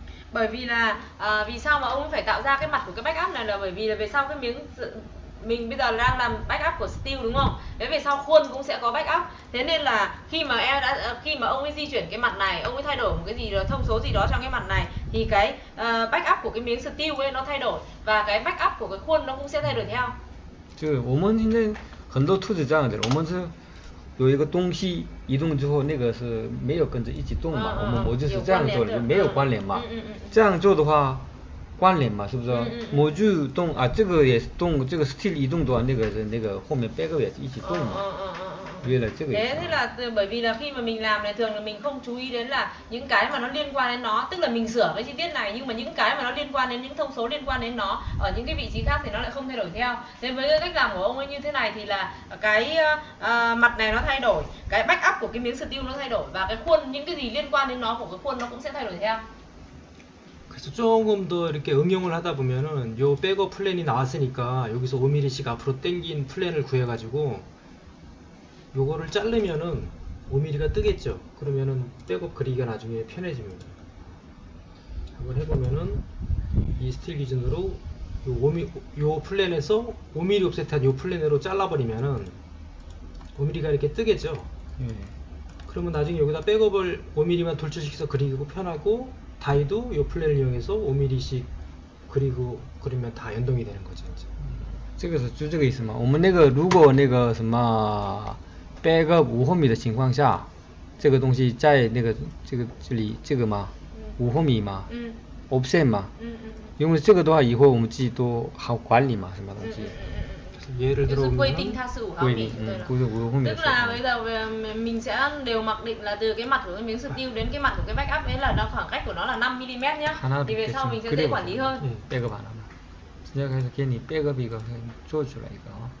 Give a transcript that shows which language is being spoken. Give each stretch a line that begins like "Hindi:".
Vietnamese: Bởi vì là vì sao mà ông phải tạo ra cái mặt của cái backup này là bởi vì là về sau cái miếng mình bây giờ đang làm backup của steel đúng không? Thế về sau khuôn cũng sẽ có backup. Thế nên là khi mà ông ấy di chuyển cái mặt này, ông ấy thay đổi một cái gì đó, thông số gì đó trong cái mặt này thì cái backup của cái miếng steel ấy nó thay đổi và cái backup của cái khuôn nó cũng sẽ thay đổi theo.
Chinese: 就我们现在很多图纸这样的，我们是有一个东西移动之后，那个是没有跟着一起动嘛，我们模具是这样做的，就没有关联嘛。这样做的话，关联嘛，是不是？模具动啊，这个也是动，这个 steel 移动的话，那个后面 backup 也是一起动嘛。
Vietnamese: Vì là trước Thế là bởi vì là khi mà mình làm này thường là mình không chú ý đến là những cái mà nó liên quan đến nó, tức là mình sửa cái chi tiết này nhưng mà những cái mà nó liên quan đến những thông số liên quan đến nó ở những cái vị trí khác thì nó lại không thay đổi theo. Thế với cái cách làm của ông ấy như thế này thì là cái mặt này nó thay đổi, cái backup của cái miếng steel nó thay đổi và cái khuôn, những cái gì liên quan đến nó của cái khuôn nó cũng sẽ thay đổi theo.
Korean: 그래서 조금 더 이렇게 응용을 하다 보면은 요 백업 플랜이 나왔으니까 여기서 5mm씩 앞으로 당긴 플랜을 구해가지고 요거를 자르면은 5mm가 뜨겠죠. 그러면은 백업 그리기가 나중에 편해집니다. 한번 해보면은 이 스틸 기준으로 요 플랜에서 5mm 옵셋한 요 플랜으로 잘라버리면은 5mm가 이렇게 뜨겠죠. 그러면 나중에 여기다 백업을 5mm만 돌출시켜서 그리고 편하고 다이도 요 플랜을 이용해서 5mm씩 그리고 그리면 다 연동이 되는 거죠. 이제.
Chinese: 这个是就这个意思嘛。我们那个如果那个什么 backup 5毫米的情况下，这个东西在那个这里这个嘛，5毫米嘛，offset 嘛，因为这个的话以后我们自己都好管理嘛，什么东西。
Korean: 예를 들어
Vietnamese: Quy
Korean: 보면
Vietnamese: định tha sự 5 mỉ. Tức là bây giờ mình sẽ đều mặc định là từ cái mặt của cái miếng steel đến cái mặt của cái backup ấy là nó khoảng cách của nó là 5 mm nhá. Thì về sau mình sẽ dễ quản lý hơn.
Korean: 백업 안 하나. 진짜 그래서 괜히 백업 이거 줘주라 이거.